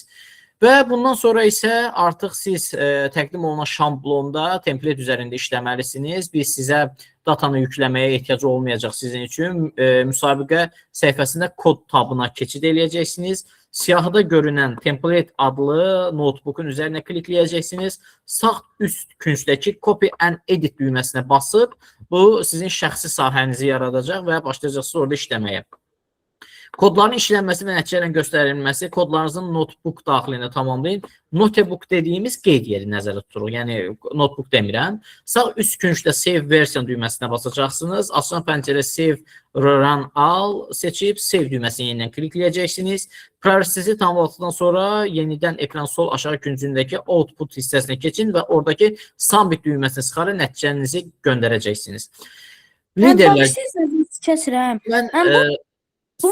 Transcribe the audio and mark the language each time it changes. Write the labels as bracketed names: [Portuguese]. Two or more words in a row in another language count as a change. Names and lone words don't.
[Azerbaijani] Və bundan sonra isə artıq siz təqdim olunan şablonda templet üzərində işləməlisiniz. Biz sizə datanı yükləməyə ehtiyac olmayacaq sizin üçün. Müsabiqə səhifəsində kod tabına keçid eləyəcəksiniz. Siyahıda görünən template adlı notebookun üzərinə klikləyəcəksiniz. Sağ üst küncdəki [English] copy and edit [Azerbaijani] düyməsinə basıb bu sizin şəxsi sahənizi yaradacaq və başlayacaqsınız orada işləməyə. Kodların işlənməsi və nəticələrin göstərilməsi kodlarınızın notebook daxilində tamamlayın. Notebook dediyimiz qeyd yeri nəzərdə tutulur. Yəni notebook demirəm. Sağ üst küncdə [English] save version [Azerbaijani] düyməsinə basacaqsınız. Açılan pəncərə [English] save run all [Azerbaijani] seçib save düyməsini yenidən klikləyəcəksiniz. Prosesi tamamladıqdan sonra yenidən ekran sol aşağı küncündəki output hissəsinə keçin və oradakı submit düyməsini sıxaraq nəticənizi göndərəcəksiniz. Liderlər, Kəsirəm. Bu